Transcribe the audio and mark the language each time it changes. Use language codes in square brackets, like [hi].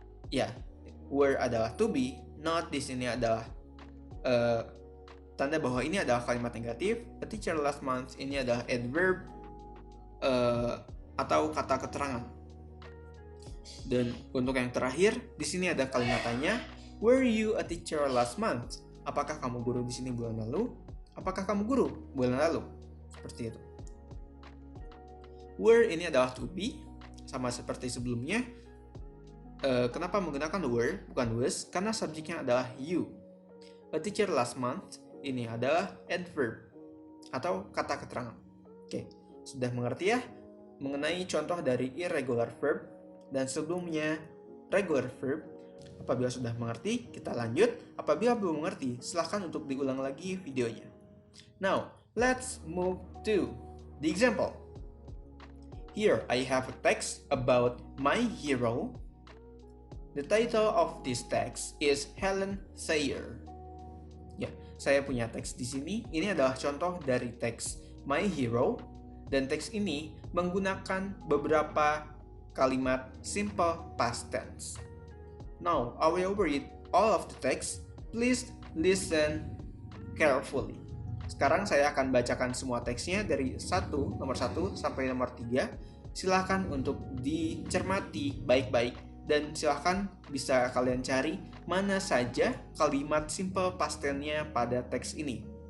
[id] Ya, were adalah to be, not di sini adalah tanda bahwa ini adalah kalimat negatif. [en] A teacher last month [id] ini adalah adverb atau kata keterangan. Dan untuk yang terakhir, di sini ada kalimat tanya. [en] Were you a teacher last month? [id] Apakah kamu guru di sini bulan lalu? Apakah kamu guru bulan lalu? Seperti itu. Were ini adalah to be, sama seperti sebelumnya. Kenapa menggunakan were bukan was? Karena subjeknya adalah you. [en] A teacher last month [id] ini adalah adverb atau kata keterangan. Oke, sudah mengerti ya mengenai contoh dari irregular verb dan sebelumnya regular verb. Apabila sudah mengerti, kita lanjut. Apabila belum mengerti, silahkan untuk diulang lagi videonya. [en] Now, let's move to the example. Here I have a text about my hero. The title of this text is Helen Thayer. [id] Ya, saya punya teks di sini. Ini adalah contoh dari teks My Hero, dan teks ini menggunakan beberapa kalimat simple past tense. [en] Now, I will read all of the text. Please listen carefully. [id] Sekarang saya akan bacakan semua teksnya dari nomor 1 sampai nomor 3. Silahkan untuk dicermati baik-baik dan silahkan bisa kalian cari mana saja kalimat simple past tense-nya pada teks ini.